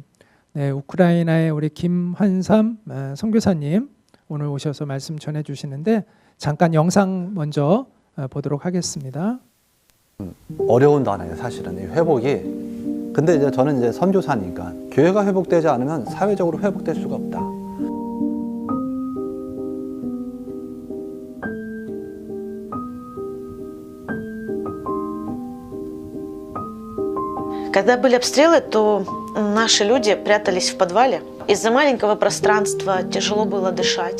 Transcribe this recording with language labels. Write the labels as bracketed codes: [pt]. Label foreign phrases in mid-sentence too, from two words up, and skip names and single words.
[ko] 네, 우크라이나의 우리 김환삼 선교사님 오늘 오셔서 말씀 전해주시는데 잠깐 영상 먼저 보도록 하겠습니다. 어려운 단어예요, 사실은 이 회복이. 근데 이제 저는 이제 선교사니까 교회가 회복되지 않으면 사회적으로 회복될 수가 없다. [ru] Когда были обстрелы, то наши люди прятались в подвале. Из-за маленького пространства тяжело было дышать.